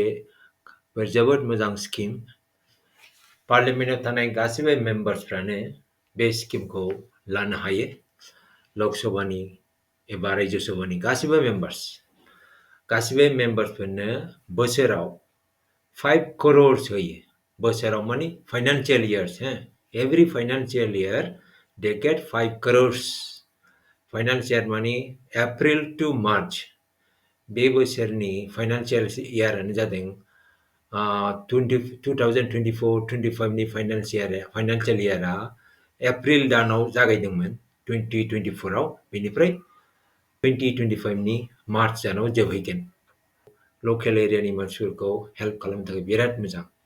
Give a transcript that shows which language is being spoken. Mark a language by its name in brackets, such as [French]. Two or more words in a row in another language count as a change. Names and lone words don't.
[Bodo] जोबोद मोजां स्किम पार्लियामेन्टआव थानाय गासिबो मेम्बार्सफ्रानो बे स्किमखौ लानो हायो लकसभानि एबा रायजोसभानि गासिबो मेम्बार्सफोरनो बोसोराव 5 crores होयो बोसोराव माने [English] financial years every financial year they get 5 crores [Bodo] फाइनान्शियल माने [English] April to March [Bodo] बे बोसोरनि [English] financial year [Bodo] जादों 2024-25 नि [English] financial year [Bodo] एप्रिल दानाव जागायदोंमोन 2024 आव बेनिफ्राय 2025 नि मार्च दानाव जोबहैगोन [English] local area [Bodo] मानसिफोरखौ हेल्प खालामनो थाखाय बिराद मोजां